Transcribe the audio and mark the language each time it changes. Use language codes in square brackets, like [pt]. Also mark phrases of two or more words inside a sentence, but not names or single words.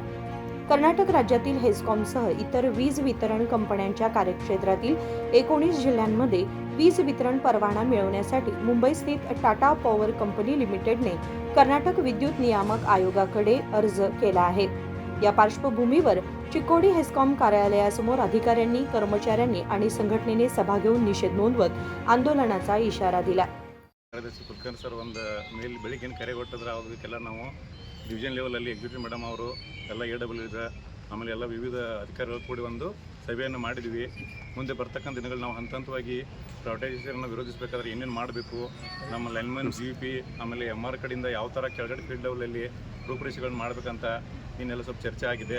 [mr] कर्नाटक राज्यातील हेस्कॉमसह इतर वीज वितरण कंपन्यांच्या कार्यक्षेत्रातील 19 जिल्ह्यांमध्ये वीज वितरण परवाना मिळवण्यासाठी मुंबई स्थित टाटा पॉवर कंपनी लिमिटेडने कर्नाटक विद्युत नियामक आयोगाकडे अर्ज केला आहे. या पार्श्वभूमीवर चिकोडी हेस्कॉम कार्यालयासमोर अधिकाऱ्यांनी, कर्मचाऱ्यांनी आणि संघटनेने सभा घेऊन निषेध नोंदवत आंदोलनाचा इशारा दिला. [kn] ಕುಲಕರ್ಣಿ ಸರ್ ಒಂದು ಮೇಲ್ ಬೆಳಿಗ್ಗೆ ಕರೆ ಕೊಟ್ಟಿದ್ರೆ ಅದಕ್ಕೆಲ್ಲ ನಾವು ಡಿವಿಷನ್ ಲೆವೆಲಲ್ಲಿ ಎಕ್ಸಿಕ್ಯೂಟಿವ್ ಮೇಡಮ್ ಅವರು ಎಲ್ಲ AWS ಆಮೇಲೆ ಎಲ್ಲ ವಿವಿಧ ಅಧಿಕಾರಿಗಳು ಕೂಡಿ ಒಂದು ಸಭೆಯನ್ನು ಮಾಡಿದ್ವಿ. ಮುಂದೆ ಬರ್ತಕ್ಕಂಥ ದಿನಗಳು ನಾವು ಹಂತವಾಗಿ ಪ್ರೈವೇಟೈಸೇಷನ್ನ ವಿರೋಧಿಸಬೇಕಾದ್ರೆ ಏನೇನು ಮಾಡಬೇಕು, ನಮ್ಮ ಲೈನ್ಮನ್ GP ಆಮೇಲೆ MR ಕಡೆಯಿಂದ ಯಾವ ಥರ ಕೆಳಗಡೆ ಫೀಲ್ಡ್ ಲೆವೆಲಲ್ಲಿ ರೂಪುರೇಷೆಗಳನ್ನ ಮಾಡಬೇಕಂತ ಇನ್ನೆಲ್ಲ ಸ್ವಲ್ಪ ಚರ್ಚೆ ಆಗಿದೆ.